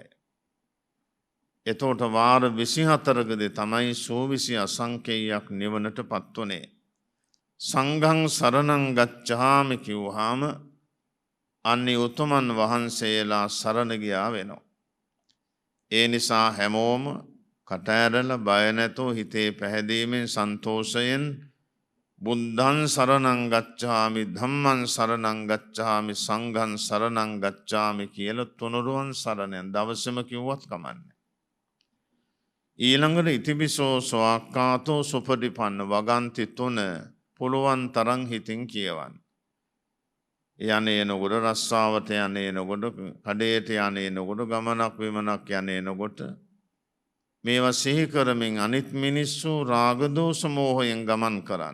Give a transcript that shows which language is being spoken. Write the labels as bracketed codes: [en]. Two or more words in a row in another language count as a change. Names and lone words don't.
[si] එතකොට වාර 24කදී තමයි සෝවිසි අසංඛ්‍යයක් නිවනට පත් වුණේ. [pi] සංඝං සරණං ගච්ඡාමි [si] කිව්වහම අන්නේ උතුමන් වහන්සේලා සරණ ගියා වෙනවා. ඒ නිසා හැමෝම කට ඇරලා බය නැතුව හිතේ පැහැදීමෙන් සන්තෝෂයෙන් [pi] බුද්ධං සරණං ගච්ඡාමි ධම්මං සරණං ගච්ඡාමි සංඝං සරණං ගච්ඡාමි [si] කියලා තුනුරුවන් සරණෙන් දවසම කිව්වත් කමන්නේ. ඊළඟට [pi] ඉතිපිසෝ සෝක්කාතෝ සුපටිපන්න [si] වගන්ති 3 පුළුවන් තරම් හිතින් කියවන්න. යන්නේ නකොට රස්සාවට යන්නේ නකොට කඩේට යන්නේ නකොට ගමනක් විමනක් යන්නේ නකොට මේවා සිහි කරමින් අනිත් මිනිස්සු රාග දෝෂ මෝහයෙන් ගමන් කරන්න.